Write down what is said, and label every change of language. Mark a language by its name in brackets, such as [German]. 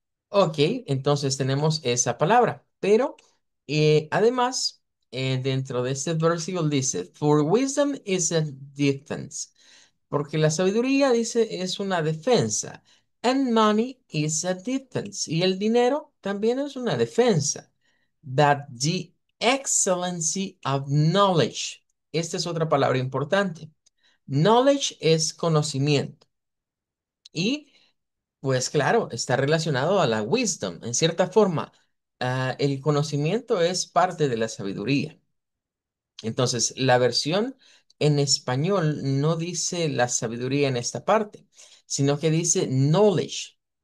[Spanish] Ok, entonces tenemos esa palabra, pero además, dentro de este versículo dice, [English] For wisdom is a defense. [Spanish] Porque la sabiduría, dice, es una defensa. [English] And money is a defense. [Spanish] Y el dinero también es una defensa. [English] But the excellency of knowledge. [Spanish] Esta es otra palabra importante. Knowledge es conocimiento. Y, pues claro, está relacionado a la wisdom. En cierta forma, el conocimiento es parte de la sabiduría. Entonces, la versión en español no dice la sabiduría en esta parte, sino que dice knowledge.